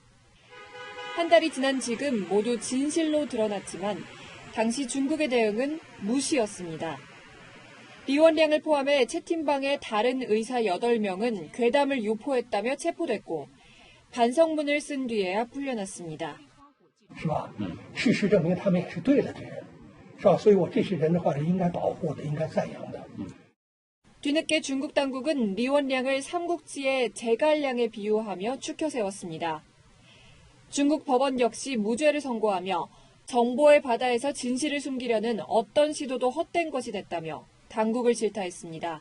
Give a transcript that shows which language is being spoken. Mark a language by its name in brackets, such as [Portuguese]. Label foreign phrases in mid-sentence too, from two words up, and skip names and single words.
[Korean] 한 달이 지난 지금 모두 진실로 드러났지만 당시 중국의 대응은 무시였습니다. 리원량을 포함해 채팅방의 다른 의사 8명은 괴담을 유포했다며 체포됐고 반성문을 쓴 뒤에야 풀려났습니다. [Chinese] 是吧？事实证明他们是对的这人，是吧？所以我这些人的话是应该保护的，应该赞扬的。 [Korean] 뒤늦게 중국 당국은 리원량을 삼국지의 제갈량에 비유하며 추켜 세웠습니다. 중국 법원 역시 무죄를 선고하며 정보의 바다에서 진실을 숨기려는 어떤 시도도 헛된 것이 됐다며 당국을 질타했습니다.